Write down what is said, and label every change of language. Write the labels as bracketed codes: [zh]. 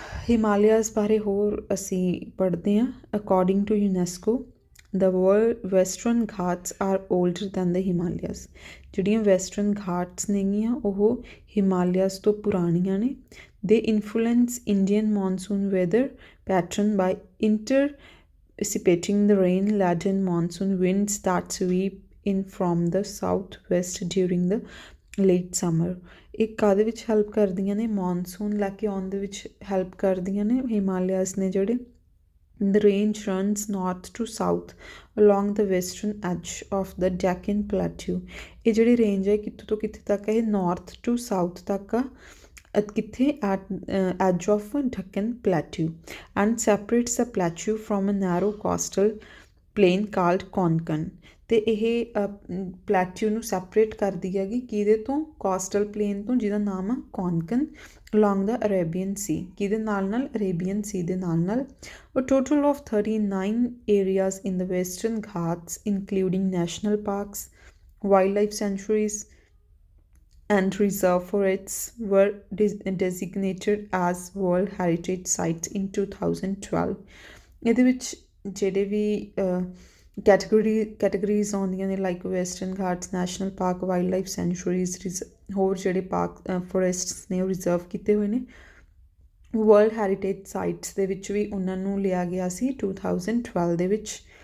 [pa] ਹਿਮਾਲਿਆਜ਼ ਬਾਰੇ ਹੋਰ ਅਸੀਂ ਪੜ੍ਹਦੇ ਹਾਂ। [en] According to UNESCO the world Western Ghats are older than the Himalayas. [pa] ਜਿਹੜੀਆਂ ਵੈਸਟਰਨ ਘਾਟਸ ਨੇਗੀਆਂ ਉਹ ਹਿਮਾਲਿਆਜ਼ ਤੋਂ ਪੁਰਾਣੀਆਂ ਨੇ। [en] They influence Indian monsoon weather pattern by anticipating the rain-laden monsoon winds that sweep in from the southwest during the late summer। [pa] ਇਹ ਕਾਹਦੇ ਵਿੱਚ ਹੈਲਪ ਕਰਦੀਆਂ ਨੇ ਮੌਨਸੂਨ ਲੈ ਕੇ ਆਉਣ ਦੇ ਵਿੱਚ ਹੈਲਪ ਕਰਦੀਆਂ ਨੇ ਹਿਮਾਲਿਆਜ਼ ਨੇ ਜਿਹੜੇ। [en] The range runs north to south along the western edge of the Deccan Plateau। [pa] ਇਹ ਜਿਹੜੀ ਰੇਂਜ ਹੈ ਕਿੱਥੋਂ ਤੋਂ ਕਿੱਥੇ ਤੱਕ ਹੈ ਇਹ ਨਾਰਥ ਟੂ ਸਾਊਥ ਤੱਕ ਆ ਕਿੱਥੇ [en] At edge of Deccan plateau and separates the plateau from a narrow coastal plain called Konkan. [pa] ਅਤੇ ਇਹ ਪਲੈਟਿਊ ਨੂੰ ਸੈਪਰੇਟ ਕਰਦੀ ਹੈਗੀ ਕਿਹਦੇ ਤੋਂ ਕੋਸਟਲ ਪਲੇਨ ਤੋਂ ਜਿਹਦਾ ਨਾਮ ਆ ਕੌਨਕਨ [en] Along the Arabian sea. [pa] ਕਿਹਦੇ ਨਾਲ ਅਰੇਬੀਅਨ ਸੀ ਦੇ ਨਾਲ [en] a total of 39 areas in the western ghats including national parks, wildlife sanctuaries and reserve forests were designated as World Heritage Sites in 2012। [pa] ਇਹਦੇ ਵਿੱਚ ਜਿਹੜੇ ਵੀ ਕੈਟਾਗਰੀਜ਼ ਆਉਂਦੀਆਂ ਨੇ like western Ghats national park wild life ਸੈਂਚੁਰੀਜ਼ ਹੋਰ ਜਿਹੜੇ park ਫੋਰੈਸਟਸ ਨੇ ਉਹ reserve ਕੀਤੇ ਹੋਏ ਨੇ। ਵਰਲਡ ਹੈਰੀਟੇਜ ਸਾਈਟਸ ਦੇ ਵਿੱਚ ਵੀ ਉਹਨਾਂ ਨੂੰ ਲਿਆ ਗਿਆ ਸੀ 2012 ਦੇ ਵਿੱਚ।